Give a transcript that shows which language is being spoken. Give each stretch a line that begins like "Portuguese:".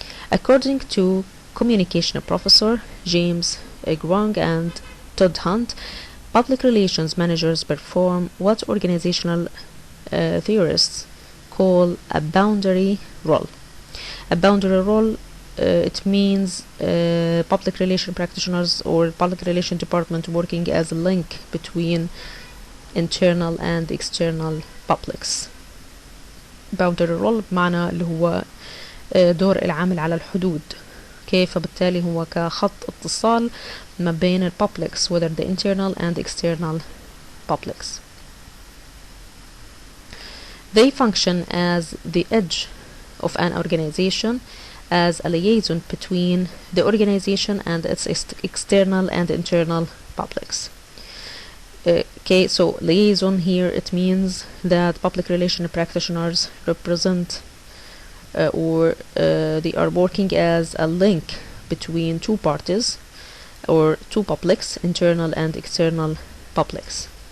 English: According to communication professor James Grong and Todd Hunt, public relations managers perform what organizational theorists call a boundary role. A boundary role, it means public relation practitioners or public relation department working as a link between internal and external publics.
Arabic: boundary role بمعنى اللي هو دور العامل على الحدود، كيف فبالتالي هو كخط اتصال ما بين ال
English: publics, whether the internal and external publics. They function as the edge of an organization, as a liaison between the organization and its external and internal publics. Okay, so liaison here, it means that public relation practitioners represent or they are working as a link between two parties or two publics, internal and external publics.